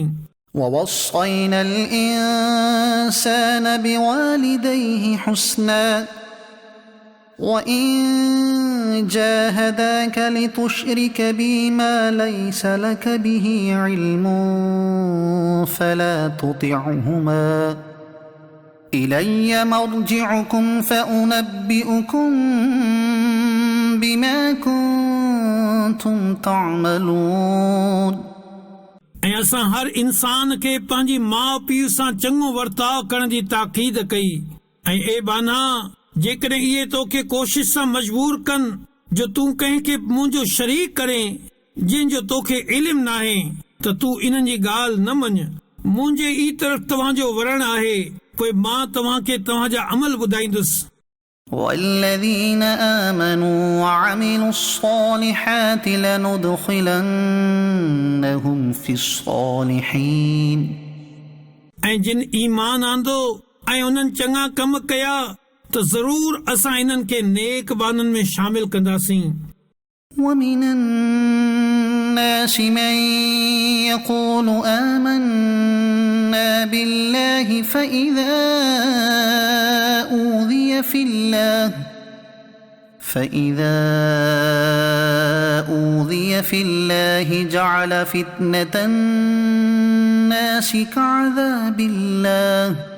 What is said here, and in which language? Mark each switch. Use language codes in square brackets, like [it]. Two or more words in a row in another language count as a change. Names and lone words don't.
[ar] ووصينا الإنسان بوالديه حسنا وإن جاهداك لتشرك بي ما ليس لك به علم فلا تطعهما إلي مرجعكم فأنبئكم بما كنتم تعملون। [sd] ऐं असां हर इंसान खे पंहिंजी माउ पीउ सां चङो वर्ताव करण जी ताक़ीद कई ऐं ए बाना जेकॾहिं इहे तोखे कोशिश सां मजबूर कनि जो तूं कंहिंखे मुंहिंजो शरीक करें जंहिंजो तोखे इल्मु नाहे त तूं इन्हनि जी ॻाल्हि न मञ। मुंहिंजे ई तरफ़ तव्हांजो वरण आहे पोइ मां तव्हांखे तव्हांजा अमल ॿुधाईंदुसि। [ar] والذين آمنوا وعملوا الصالحات لندخلنهم في الصالحين। [sd] ऐं जिन ईमान आंदो ऐं उन्हनि चङा कम कया त ज़रूर असां इन्हनि खे नेक बाननि में शामिल कंदासीं। [ar] ومن الناس من يقول آمنا بالله فإذا أوذي في الله جعل فتنة الناس كعذاب الله